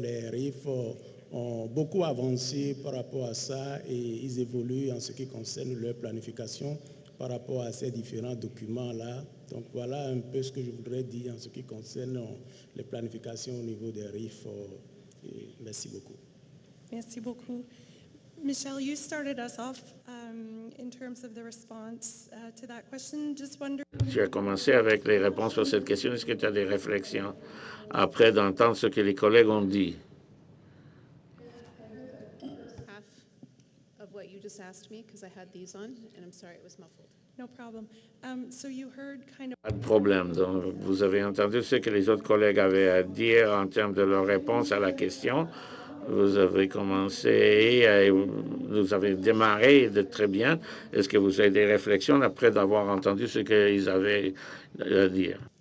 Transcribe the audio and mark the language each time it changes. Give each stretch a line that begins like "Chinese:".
French: Les RIF ont beaucoup avancé par rapport à ça et ils évoluent en ce qui concerne leur planification par rapport à ces différents documents-là. Donc voilà un peu ce que je voudrais dire en ce qui concerne les planifications au niveau des RIF. Et merci beaucoup. Merci beaucoup.
English: Michelle, you started us off in terms of the response to that question. Just wondering.
French: Tu as commencé avec les réponses sur cette question. Est-ce que tu as des réflexions après d'entendre ce que les collègues ont dit?
English: Half of what you just asked me because I had these on and I'm sorry it was muffled. No problem. So you heard kind of.
French: Pas de problème. Donc, vous avez entendu ce que les autres collègues avaient à dire en termes de leur réponse à la question. Vous avez commencé, vous avez démarré de très bien. Est-ce que vous avez des réflexions après d'avoir entendu ce qu'ils avaient à dire?